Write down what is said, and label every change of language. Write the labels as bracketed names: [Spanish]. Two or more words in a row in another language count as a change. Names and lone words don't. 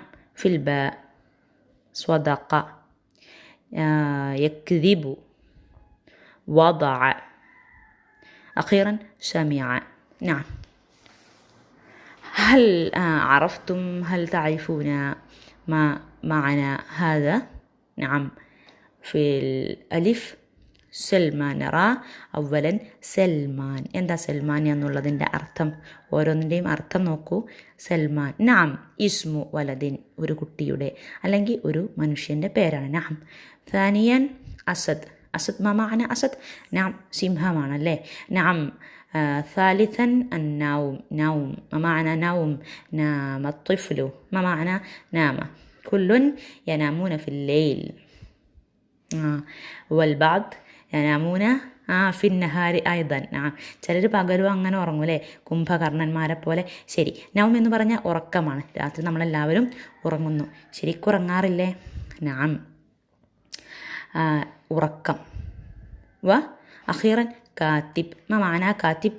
[Arabic] في الباء صدق، يكذب، وضع، أخيرا سمع. نعم هل عرفتم هل تعرفون ما معنى هذا؟ نعم في الألف سلمان أولا سلمان. [Malayalam] എന്താ സൽമാൻ എന്നുള്ളതിൻ്റെ അർത്ഥം? ഓരോന്നിൻ്റെയും അർത്ഥം നോക്കൂ. സൽമാൻ നാം [Arabic] اسم ولد, [Malayalam] ഒരു കുട്ടിയുടെ അല്ലെങ്കിൽ ഒരു മനുഷ്യൻ്റെ പേരാണ്. [Arabic] نعم ثانيا أسد. أسد ما معنى أسد? [Malayalam] നാം സിംഹമാണല്ലേ. നാം [Arabic] ثالثا النوم. نوم ما معنى نوم؟ نام الطفل. ما معنى نام؟ كل ينامون في الليل والبعض ينامون في النهار أيضا. [Malayalam] ചിലർ പകലും അങ്ങനെ ഉറങ്ങും അല്ലേ, കുംഭകർണന്മാരെ പോലെ. ശരി, നൗം എന്ന് പറഞ്ഞാൽ ഉറക്കമാണ്. രാത്രി നമ്മളെല്ലാവരും ഉറങ്ങുന്നു. ശരിക്കും ഉറങ്ങാറില്ലേ? നാം ഉറക്കം. [Arabic] وأخيرا كاتب. ما معنى كاتب?